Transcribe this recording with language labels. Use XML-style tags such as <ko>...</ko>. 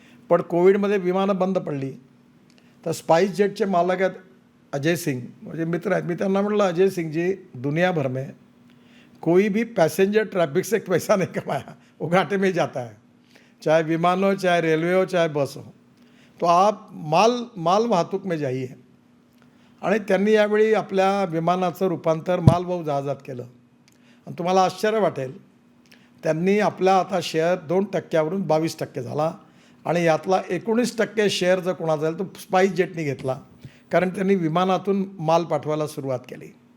<mr>पण कोविडमध्ये विमानं बंद पडली तर स्पाइस जेटचे मालक आहेत अजय सिंग, म्हणजे मित्र आहेत. मी त्यांना म्हटलं,</mr> <hi>अजय सिंग जी, दुनिया भर में कोई भी पैसेंजर ट्रैफिक से पैसा नहीं कमाया, वो घाटे में जाता है, चाहे विमान हो, चाहे रेलवे हो, चाहे बस हो. तो आप माल वाहतूक में जाइए.</hi> <mr>आणि त्यांनी यावेळी आपल्या विमानाचं रूपांतर मालवाहू जहाजात केलं आणि तुम्हाला आश्चर्य वाटेल, त्यांनी आपला आता शेअर 2%वरून 22% झाला आणि यातला 19% शेअर जर कोणाचा जाईल तो स्पाइस जेटनी घेतला, कारण त्यांनी विमानातून माल पाठवायला सुरुवात केली.</mr>